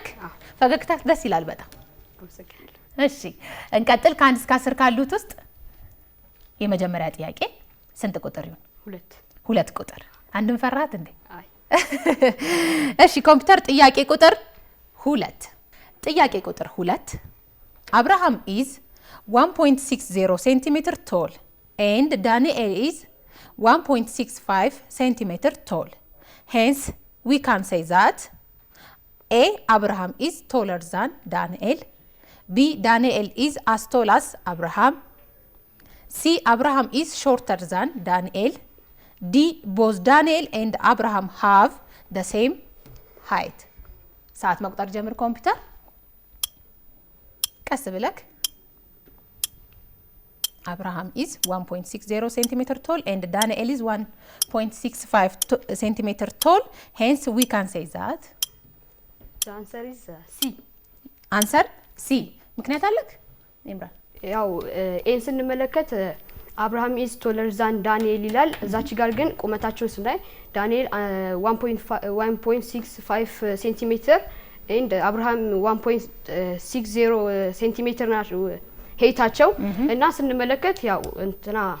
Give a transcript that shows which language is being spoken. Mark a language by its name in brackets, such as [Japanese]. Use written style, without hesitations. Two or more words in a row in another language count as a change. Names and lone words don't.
[Amharic] ፈገግታ ደስ ይላል በጣም። እሺ እንቀጥል። ከ1 እስከ 10 ካሉት ውስጥ የመጀመሪያ ጥያቄ ስንት ቁጥር ይሁን? ሁለት ቁጥር። አንድም ፈራሃት እንዴ? አይ እሺ ኮምፒውተር ጥያቄ ቁጥር 2 ጥያቄ ቁጥር 2 [English] Abraham is 1.60 centimeter tall and Daniel is 1.65 centimeter tall. Hence, we can say that A. Abraham is taller than Daniel. B. Daniel is as tall as Abraham. C. Abraham is shorter than Daniel. D. Both Daniel and Abraham have the same height. [Amharic] ሰዓት መቁጠር ጀምር ኮምፒውተር። ቀስ ብለክ [English] Abraham is 1.60 centimeter tall and Daniel is 1.65 centimeter tall. Hence, we can say that the answer is C. Answer C. [Amharic] ምክንያት አለክ ኢምራን? ያው ኤን ስንመለከት [English] Abraham is taller than Daniel [Amharic] ይላል። እዛች ጋር ግን ቁመታቸውን ስናይ ዳንኤል 1.65 ሴንቲሜትር ኤንድ አብርሃም 1.60 ሴንቲሜትር ናቸው ሄይታቸው እና ስንመለከት ያው እንትና